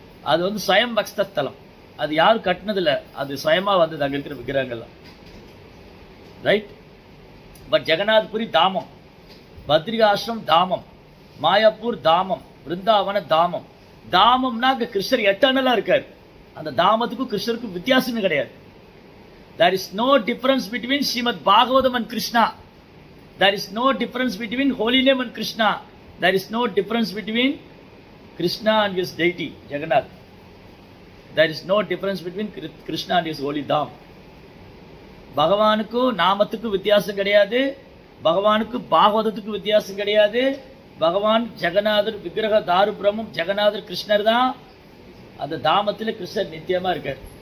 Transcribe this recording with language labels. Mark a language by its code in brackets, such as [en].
[ta] அது வந்து ஸ்வயம் பக்த ஸ்தலம். அது யாரும் கட்டினதில்ல, அது சுயமா வந்து அங்கே இருக்கிற விக்கிரகங்கள்லாம். ரைட். பட் ஜெகநாத்புரி தாமம், பத்ரிகாசிரம் தாமம், மாயாப்பூர் தாமம், பிருந்தாவன தாமம். தாமம்னா அங்கே கிருஷ்ணர் எட்டர்னலா இருக்கார். அந்த தாமத்துக்கும் கிருஷ்ணருக்கும் வித்தியாசமே கிடையாது. [en] There is no difference between Srimad Bhagavatam and Krishna. There is no difference between holy name and Krishna. There is no difference between Krishna and his deity, Jagannath. There is no difference between Krishna and his holy Dham. [ta] பகவானுக்கும் நாமத்துக்கும் வித்தியாசம் கிடையாது, பகவானுக்கும் பாகவதத்துக்கும் வித்தியாசம் கிடையாது. பகவான் ஜெகநாதர் விக்கிரக தாரு பிரம்மம், ஜெகநாதர் கிருஷ்ணர் தான். அந்த தாமத்தில் கிருஷ்ணர் நித்தியமா இருக்கார்.